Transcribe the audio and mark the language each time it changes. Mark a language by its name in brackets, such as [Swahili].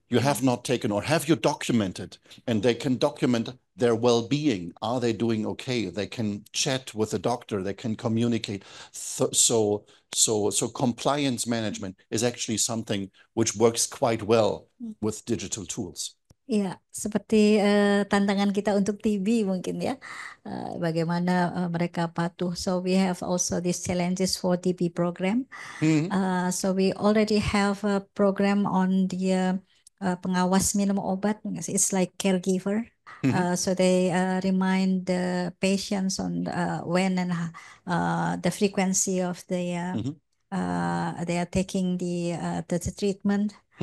[English] You have not taken, or have you documented? And they can document their well-being. Are they doing okay? They can chat with the doctor. They can communicate. So compliance management is actually something which works quite well with digital tools. [Indonesian] Iya, seperti tantangan kita untuk TB mungkin ya, bagaimana mereka patuh. [English] So we have also these challenges for TB program. So we already have a program on the [Indonesian] pengawas minum obat. [English] It's like caregiver. So they remind the patients on when and the frequency of they are taking the treatment.